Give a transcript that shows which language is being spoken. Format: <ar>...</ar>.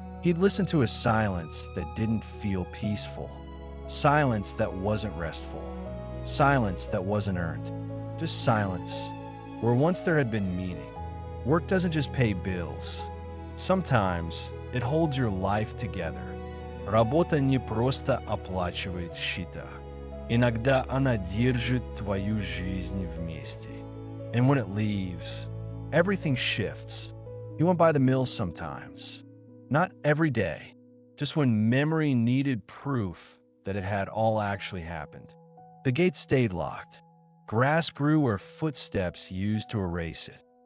<en>He'd listen to a silence that didn't feel peaceful, silence that wasn't restful, silence that wasn't earned, just silence where once there had been meaning. Work doesn't just pay bills. Sometimes it holds your life together.</en> <ru>Работа не просто оплачивает счета. Иногда она держит твою жизнь вместе.</ru> <en>And when it leaves, everything shifts. He went by the mill sometimes. Not every day, just when memory needed proof that it had all actually happened. The gate stayed locked. Grass grew where footsteps used to erase it.</en>